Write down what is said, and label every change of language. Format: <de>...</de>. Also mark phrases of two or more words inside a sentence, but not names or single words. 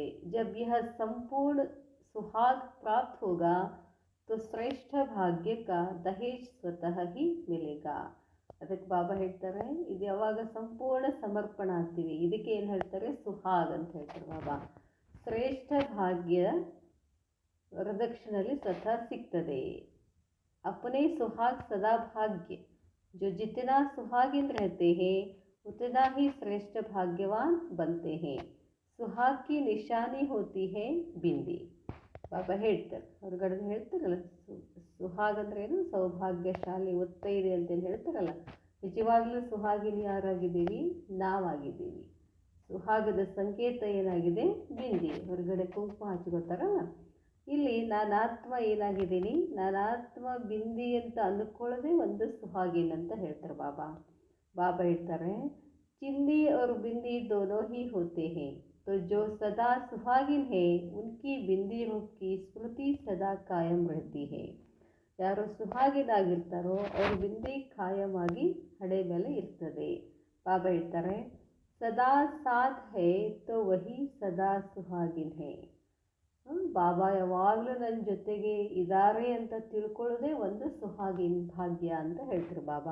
<hi>जब यह संपूर्ण सुहाग प्राप्त होगा तो श्रेष्ठ भाग्य का दहेज स्वतः ही मिलेगा.</hi> <kn>ಅದಕ್ಕೆ ಬಾಬಾ ಹೇಳ್ತಾರೆ ಇದು ಯಾವಾಗ ಸಂಪೂರ್ಣ ಸಮರ್ಪಣೆ ಆಗ್ತೀವಿ, ಇದಕ್ಕೆ ಏನು ಹೇಳ್ತಾರೆ? ಸುಹಾಗ್ ಅಂತ ಹೇಳ್ತಾರೆ ಬಾಬಾ. ಶ್ರೇಷ್ಠ ಭಾಗ್ಯ ವರದಕ್ಷಿಣೆಯಲ್ಲಿ ಸ್ವತಃ ಸಿಗ್ತದೆ.</kn> <hi>अपने सुहाग सदा भाग्य. जो जितना सुहागिन रहते हैं उतना ही श्रेष्ठ भाग्यवान बनते हैं. सुहाग की निशानी होती है बिंदी.</hi> <kn>ಬಾಬಾ ಹೇಳ್ತಾರೆ, ಹೊರಗಡೆ ಹೇಳ್ತಾರಲ್ಲ ಸುಹಾಗ್ ಅಂದ್ರೆ ಏನು? ಸೌಭಾಗ್ಯಶಾಲಿ, ಒತ್ತೈದೆ ಅಂತೇನು ಹೇಳ್ತಾರಲ್ಲ, ನಿಜವಾಗ್ಲೂ ಸುಹಾಗಿನಿ ಯಾರಾಗಿದ್ದೀವಿ? ನಾವಾಗಿದ್ದೀವಿ. ಸುಹಾಗದ ಸಂಕೇತ ಏನಾಗಿದೆ? ಬಿಂದಿ. ಹೊರಗಡೆ ಕುಂಕುಮ ಹಚ್ಕೋತಾರಲ್ಲ, ಇಲ್ಲಿ ನಾನಾತ್ಮ ಏನಾಗಿದ್ದೀನಿ? ನಾನಾತ್ಮ ಬಿಂದಿ ಅಂತ ಅಂದುಕೊಳ್ಳೋದೇ ಒಂದು ಸುಹಾಗಿನ್ ಅಂತ ಹೇಳ್ತಾರೆ ಬಾಬಾ. ಬಾಬಾ ಹೇಳ್ತಾರೆ ಚಿಂದಿ</kn> <hi>और बिंदी दोनों ही होते हैं. तो जो सदा सुहागिन है उनकी बिंदी रूप की स्मृति सदा कायम रहती है.</hi> <kn>ಯಾರು ಸುಹಾಗಿನಾಗಿರ್ತಾರೋ ಅವ್ರ ಬಿಂದಿ ಕಾಯಮಾಗಿ ಹಣೆ ಮೇಲೆ ಇರ್ತದೆ. ಬಾಬಾ ಹೇಳ್ತಾರೆ</kn> <hi>सदा साथ है तो वही सदा सुहागिन है.</hi> <kn>ಬಾಬಾ ಯಾವಾಗಲೂ ನನ್ನ ಜೊತೆಗೆ ಇದ್ದಾರೆ ಅಂತ ತಿಳ್ಕೊಳ್ಳೋದೇ ಒಂದು ಸುಹಾಗಿನ್ ಭಾಗ್ಯ ಅಂತ ಹೇಳ್ತಾರೆ ಬಾಬಾ.</kn>